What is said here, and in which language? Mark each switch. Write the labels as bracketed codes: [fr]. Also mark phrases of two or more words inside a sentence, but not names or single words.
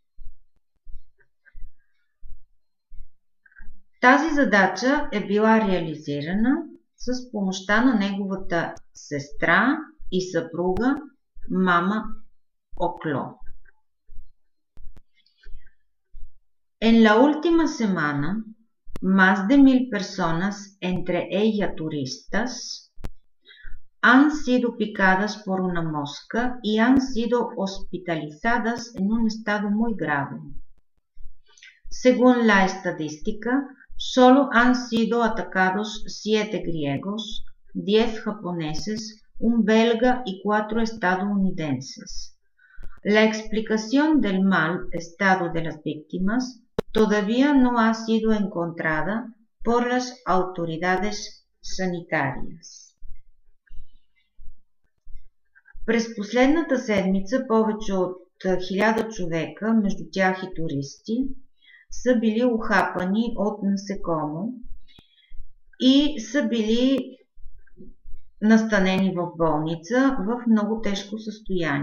[bg] Тази задача е била реализирана с помощта на неговата сестра и съпруга Мама Окло. [es] En la última semana, más de 1000 personas, entre ellas turistas, han sido picadas por una mosca y han sido hospitalizadas en un estado muy grave. Según la estadística, solo han sido atacados 7 griegos, 10 japoneses, un belga y 4 estadounidenses. La explicación del mal estado de las víctimas todavía no ha sido encontrada por las autoridades sanitarias. [bg] През последната седмица повече от 1000 човека, между тях и туристи, са били ухапани от насекомо и са били настанени в болница в много тежко състояние.